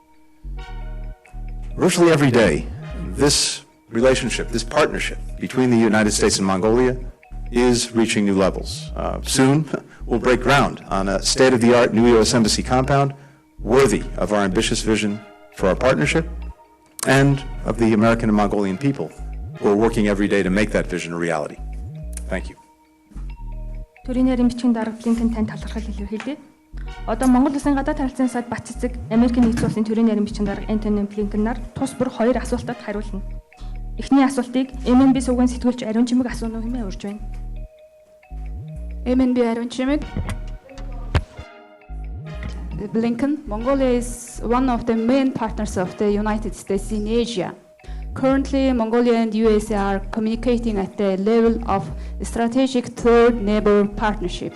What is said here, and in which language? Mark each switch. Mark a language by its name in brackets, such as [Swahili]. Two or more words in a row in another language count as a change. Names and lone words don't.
[English] Virtually every day, this relationship, this partnership between the United States and Mongolia is reaching new levels. Soon, we'll break ground on a state-of-the-art new U.S. Embassy compound worthy of our ambitious vision for our partnership and of the American and Mongolian people who are working every day to make that vision a reality. Thank you. [Mongolian] Төрийн нарийн бичгийн дарга Блинкен танд талархал илэрхийлье. Одоо Монгол Улсын гадаад харилцааны сайд Бат цэцэг Америкийн нэгдсэн улсын төрийн нарийн бичгийн дарга Энтони Блинкен нар тус бүр хоёр асуултад хариулна. Эхний асуултыг MNB сувгийн сэтгүүлч Ариун Чимэг асууна уу хэмээн урьж байна. MNB Aron Chimik. [English] Blinken, Mongolia is one of the main partners of the United States in Asia. Currently, Mongolia and USA are communicating at the level of strategic third neighbor partnership.